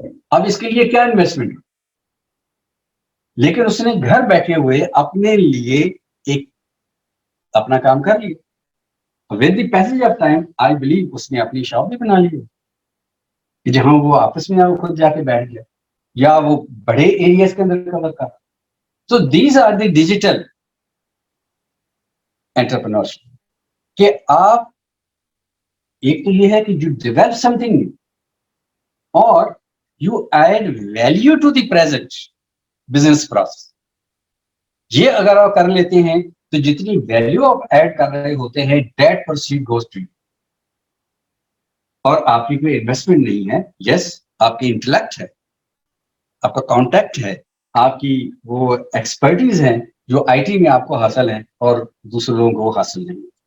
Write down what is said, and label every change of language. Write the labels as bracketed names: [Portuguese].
[Urdu] اب اس کے لیے کیا انویسٹمنٹ, لیکن اس نے گھر بیٹھے ہوئے اپنے لیے ایک اپنا کام کر لیا. [English] with the passage of time I believe [Urdu] اس نے اپنی شاپ بھی بنا لی کہ جہاں وہ آپس میں خود جا کے بیٹھ گیا, یا وہ بڑے ایریاز کے اندر کور کر. [English] So these are the digital entrepreneurs. [Urdu] کہ آپ ایک تو یہ ہے کہ [English] you develop something new [Urdu] اور [English] you add value to the present business process. [Urdu] یہ اگر آپ کر لیتے ہیں تو جتنی ویلیو آپ ایڈ کر رہے ہوتے ہیں [English] that proceed goes to you. [Urdu] اور آپ کی کوئی انویسٹمنٹ نہیں ہے. یس, آپ کی انٹلیکٹ ہے, آپ کا کانٹیکٹ ہے, آپ کی وہ ایکسپرٹیز ہیں جو آئی ٹی میں آپ کو حاصل ہیں اور دوسرے لوگوں کو حاصل نہیں.